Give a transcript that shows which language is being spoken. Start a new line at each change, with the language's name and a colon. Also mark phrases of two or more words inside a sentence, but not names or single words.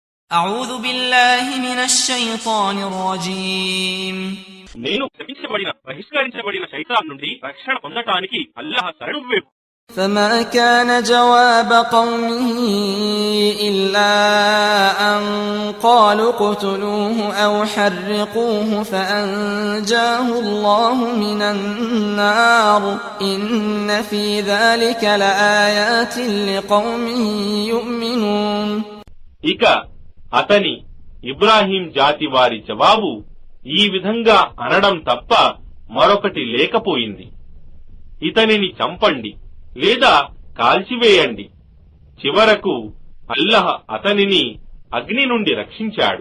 Arabic: أعوذ بالله من الشيطان الرجيم
Telugu: నేను శపించబడిన బహిష్కరించబడిన శైతాన్ నుండి రక్షణ పొందటానికి అల్లాహ్ శరణు వేపు.
Arabic: فما كان جواب قومه إلا أن قالوا اقتلوه أو حرقوه فأنجاه الله من النار إن في ذلك لآيات لقوم يؤمنون.
Telugu: ఇక అతని ఇబ్రాహీం జాతి వారి జవాబు ఈ విధంగా అనడం తప్ప మరొకటి లేకపోయింది. ఇతనిని చంపండి లేదా కాల్చివేయండి. చివరకు అల్లహ్ అతనిని అగ్ని నుండి రక్షించాడు.